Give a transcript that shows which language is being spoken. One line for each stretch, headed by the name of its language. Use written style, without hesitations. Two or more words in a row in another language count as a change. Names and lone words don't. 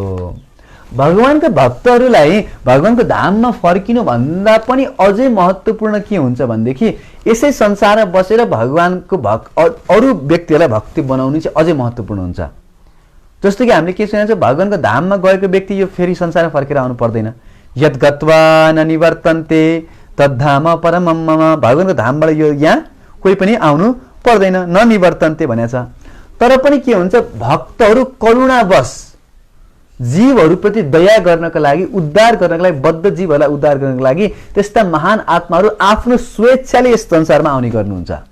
Nepali: भगवानका भक्तहरूलाई भगवानको धाममा फर्किनु भन्दा पनि अझै महत्त्वपूर्ण के हुन्छ भनेदेखि यसै संसारमा बसेर भगवानको अरू व्यक्तिहरूलाई भक्ति बनाउनु चाहिँ अझै महत्त्वपूर्ण हुन्छ। जस्तो कि हामीले के सुनेको छ, भगवानको धाममा गएको व्यक्ति यो फेरि संसारमा फर्केर आउनु पर्दैन।
Sanskrit: यद गत्वा न निवर्तन्ते तद्धाम परमं मम।
Nepali: भगवानको धामबाट यो यहाँ कोही पनि आउनु पर्दैन,
Sanskrit: न निवर्तन्ते
Nepali: भनेको छ। तर पनि के हुन्छ, भक्तहरू करुणावश जीवहरूप्रति दया गर्नका लागि, उद्धार गर्नका लागि, बद्ध जीवहरूलाई उद्धार गर्नका लागि त्यस्ता महान आत्माहरू आफ्नो स्वेच्छाले यस संसारमा आउने गर्नुहुन्छ।